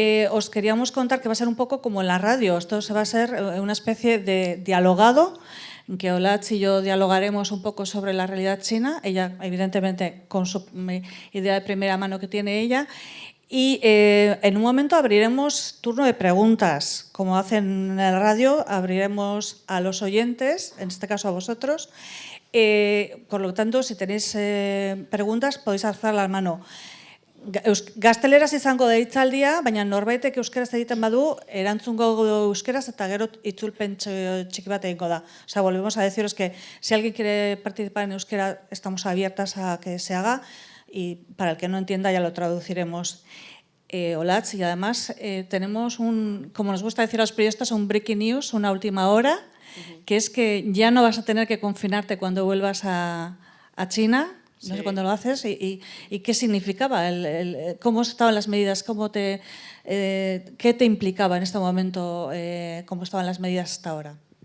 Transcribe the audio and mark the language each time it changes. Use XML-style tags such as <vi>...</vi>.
<es>Os queríamos contar que va a ser un poco como en la radio. Esto se va a ser una especie de dialogado, en que Olatz y yo dialogaremos un poco sobre la realidad china, ella evidentemente con su idea de primera mano que tiene ella. Y en un momento abriremos turno de preguntas, como hacen en el radio, abriremos a los oyentes, en este caso a vosotros. Por lo tanto, si tenéis preguntas, podéis alzar la mano.</es> <eu>Gazteleraz izango da hitzaldia, baina norbaitek euskaraz egiten badu, erantzungo euskaraz eta gero itzulpen txiki bat egingo da.</eu> <es>O sea, volvemos a deciros que si alguien quiere participar en euskera, estamos abiertas a que se haga. Y para el que no entienda ya lo traduciremos. Olatz, y además tenemos como nos gusta decir a los periodistas, un breaking news, una última hora, que es que ya no vas a tener que confinarte cuando vuelvas a China, no sé cuándo lo haces, y qué significaba, cómo estaban las medidas, qué te implicaba en este momento, cómo estaban las medidas hasta ahora.</es>